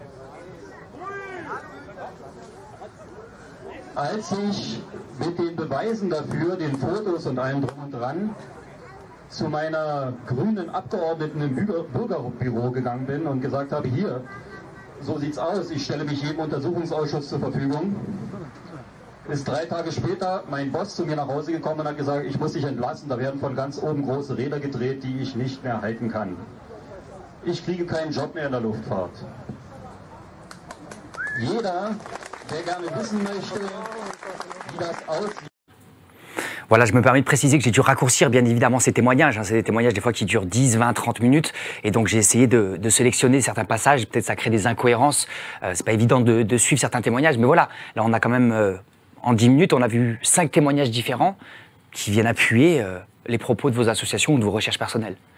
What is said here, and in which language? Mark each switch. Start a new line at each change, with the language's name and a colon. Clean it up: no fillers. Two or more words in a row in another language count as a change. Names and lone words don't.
German: Als ich mit den Beweisen dafür, den Fotos und allem drum und dran, zu meiner grünen Abgeordneten im Bürgerbüro gegangen bin und gesagt habe, hier, so sieht's aus, ich stelle mich jedem Untersuchungsausschuss zur Verfügung, ist 3 Tage später mein Boss zu mir nach Hause gekommen und hat gesagt, ich muss dich entlassen, da werden von ganz oben große Räder gedreht, die ich nicht mehr halten kann. Ich kriege keinen Job mehr in der Luftfahrt. Jeder, der gerne wissen möchte, wie das aussieht.
French: Voilà, je me permets de préciser que j'ai dû raccourcir bien évidemment ces témoignages. Hein. C'est des témoignages des fois qui durent 10, 20, 30 minutes. Et donc j'ai essayé de sélectionner certains passages. Peut-être ça crée des incohérences. C'est pas évident de suivre certains témoignages. Mais voilà, là on a quand même, en 10 minutes, on a vu 5 témoignages différents qui viennent appuyer les propos de vos associations ou de vos recherches personnelles.